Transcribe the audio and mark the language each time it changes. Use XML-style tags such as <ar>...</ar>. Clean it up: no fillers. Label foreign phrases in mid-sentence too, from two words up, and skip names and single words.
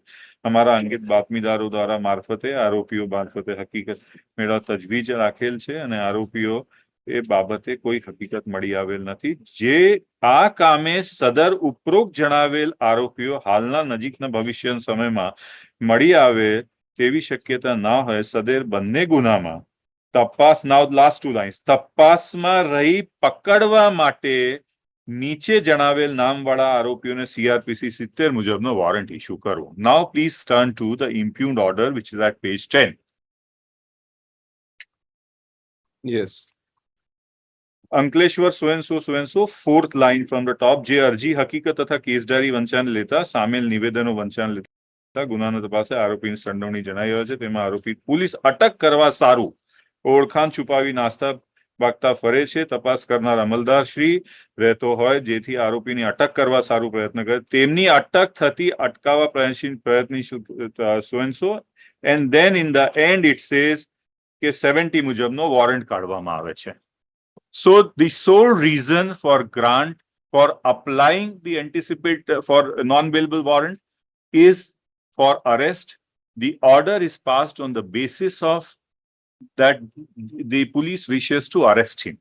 <gu>અમારા અંગેત બાતમીદારો દ્વારા મારફતે આરોપીઓ મારફતે હકીકત મેળવવા તજવીજ રાખેલ છે, અને આરોપીઓ એ બાબતે કોઈ હકીકત મળી આવેલ નથી. જે આ કામે સદર ઉપરોક્ત જણાવેલ આરોપીઓ હાલના નજીકના ભવિષ્યના સમયમાં મળી આવે તેવી શક્યતા ના હોય. સદર બંને ગુનામાં તપાસ,</gu> <en>now last two lines,</en> <gu>તપાસમાં રહી પકડવા માટે નીચે જણાવેલ નામવાળા આરોપીઓને CRPC 70 મુજબનો વોરંટ ઇસ્યુ કરવો.</gu> <en>Now please turn to the impugned order, which is at page 10. Yes. અંકલેશ્વર સોએનસો 4th line from the top.</en> <gu>જે અરજી હકીકત તથા કેસ ડાયરી વંચાણ લેતા સામેલ નિવેદનો વંચાણ લેતા ગુનાનો તપાસે આરોપીની સંડોવણી જણાઈ હોય છે, તેમાં આરોપી પોલીસ અટક કરવા સારું ઓળખાણ છુપાવી નાસ્તા ભાગતા ફરે છે. તપાસ કરનાર અમલદાર શ્રી રહેતો હોય જેથી આરોપીની અટક કરવા સારું પ્રયત્ન કરે, તેમની અટક થતી અટકાવવા પ્રયત્નશીલ સોએનસો,</gu> <en>and then in the end it says</en> <gu>કે 70 મુજબનો વોરંટ કાઢવામાં આવે છે.</gu> <en>So the sole reason for applying the for non-bailable warrant is for arrest. The order is passed on the basis of that the police wishes to arrest him.</en>